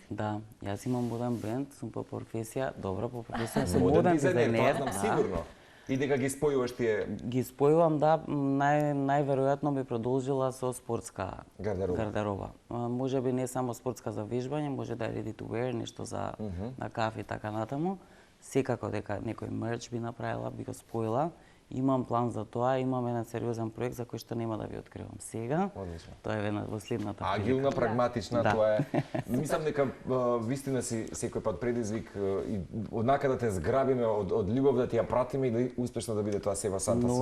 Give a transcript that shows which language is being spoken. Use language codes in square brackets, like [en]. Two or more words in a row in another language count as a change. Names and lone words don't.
[mk] Да, јас имам моден бренд, сум по професија, добро по професија, сум моден дизајнер. Тоа знам сигурно. И дека ги спојуваш тие... Ги спојувам, да, најверојатно би продолжила со спортска гардероба. Можеби не само спортска за вежбање, може да е [en] ready to wear, [mk] нешто за на кафе и така натаму. Секако дека некој мерч би направила, би го спојила. Имам план за тоа, имам еден сериозен проект за кој што нема да ви откривам сега. Одлично. Тоа е во следната прилика. Агилна, прагматична, тоа е. Мислам дека вистина си секој пат предизвик и однака да те зграбиме од љубов да ти ја пратиме и да успешно да биде тоа Сева Санта Сузана.